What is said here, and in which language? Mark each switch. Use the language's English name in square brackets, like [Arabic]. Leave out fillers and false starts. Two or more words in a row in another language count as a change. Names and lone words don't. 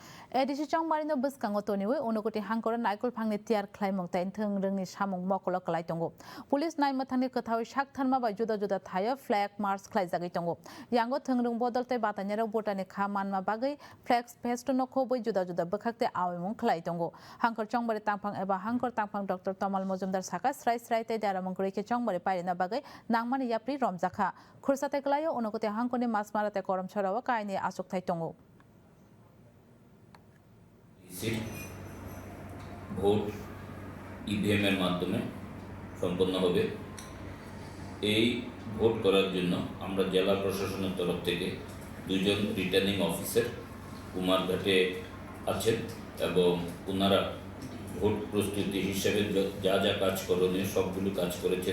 [Kok Borok] एडिसि चंगमारिनो बसकांगो तोनिवे उनगति हांकर नाइकल फांगनि तियार ख्लाइमं ताइन थों रोंनि सामुं मकल कलाइ दंगो पुलिस नाइमथांनि कथाव साकथानमा बाय जुदा जुदा थायो [English] flag march [Kok Borok] ख्लाइजागै दंगो यांगो थों रों बदलते बातानियाव बोटानि खामानमा बागै फ्लैग फेस्ट नखौ बै जुदा जुदा बखाकते आवेमुं ख्लाइ दंगो हांकर चंगमारि तांफां एबा हांकर तांफां डॉक्टर तमाल मजुमदार साका स्राय स्राय ते दारामं रेखे चंगमारि पाइना बागै नांमानि याप्रि रमजाखा खुरसाते कलायो उनगति हांकरनि मासमाराते करम छराव कायनि आसुकथाइ दंगो [Bangla] ভোট ইভিএমের মাধ্যমে সম্পন্ন হবে। এই ভোট করার জন্য আমরা জেলা প্রশাসনের তরফ থেকে দুজন রিটার্নিং অফিসার কুমারঘাটে আছেন এবং ওনারা ভোট প্রস্তুতি হিসেবে যা যা কাজ করণীয় সবগুলো কাজ করেছেন।